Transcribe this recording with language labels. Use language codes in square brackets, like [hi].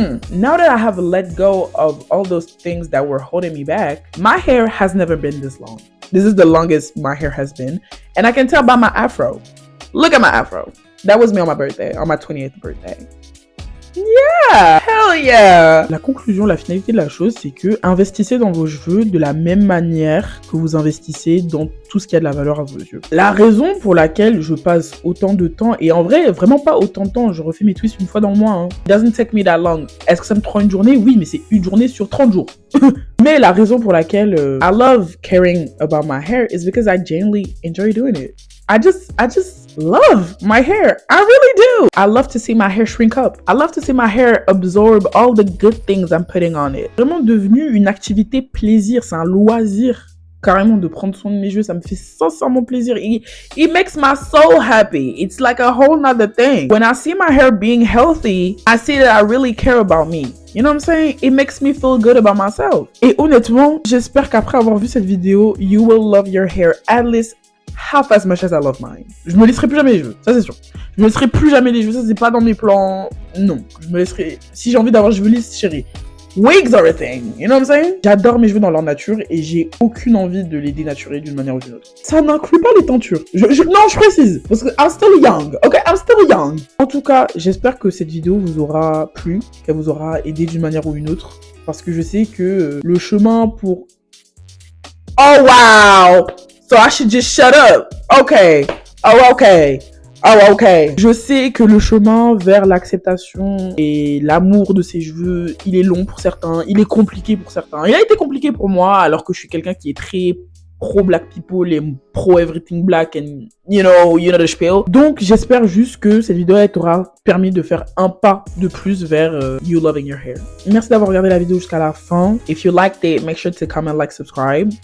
[en] Now that I have let go of all those things that were holding me back, my hair has never been this long. This is the longest my hair has been. And I can tell by my afro. Look at my afro. That was me on my birthday, on my 28th birthday. Yeah! Hell yeah! [fr] La conclusion, la finalité de la chose, c'est que investissez dans vos cheveux de la même manière que vous investissez dans tout ce qui a de la valeur à vos yeux. La raison pour laquelle je passe autant de temps, et en vrai, vraiment pas autant de temps, je refais mes twists une fois dans le mois, hein. [en] It doesn't take me that long. [fr] Est-ce que ça me prend une journée? Oui, mais c'est une journée sur 30 jours. Mais la raison pour laquelle [en] I love caring about my hair is because I genuinely enjoy doing it. I just love my hair. I really do. I love to see my hair shrink up. I love to see my hair absorb all the good things I'm putting on it. [fr] Vraiment devenu une activité plaisir, c'est un loisir. Carrément de prendre soin de mes cheveux, ça me fait sincèrement plaisir. [en] It makes my soul happy. It's like a whole nother thing. When I see my hair being healthy, I see that I really care about me. You know what I'm saying? It makes me feel good about myself. [fr] Et honnêtement, j'espère qu'après avoir vu cette vidéo, [en] you will love your hair at least half as much as I love mine. [fr] Je me laisserai plus jamais les cheveux, ça c'est sûr. Je me laisserai plus jamais les cheveux, ça c'est pas dans mes plans. Non, je me laisserai. Si j'ai envie d'avoir les cheveux lisses, chérie. [en] Wigs are a thing, you know what I'm saying? [fr] J'adore mes cheveux dans leur nature et j'ai aucune envie de les dénaturer d'une manière ou d'une autre. Ça n'inclut pas les teintures. Non, je précise, parce que [en] I'm still young, ok? I'm still young. [fr] En tout cas, j'espère que cette vidéo vous aura plu, qu'elle vous aura aidé d'une manière ou une autre, parce que je sais que le chemin pour... [en] Oh wow! So I should just shut up. Okay. Oh, okay. Oh, ok. [fr] Je sais que le chemin vers l'acceptation et l'amour de ses cheveux, il est long pour certains, il est compliqué pour certains. Il a été compliqué pour moi, alors que je suis quelqu'un qui est très [en] pro-black people et pro-everything black and you know the spiel. [fr] Donc, j'espère juste que cette vidéo t'aura permis de faire un pas de plus vers [en] you loving your hair. [fr] Merci d'avoir regardé la vidéo jusqu'à la fin. [en] If you liked it, make sure to comment, like, subscribe.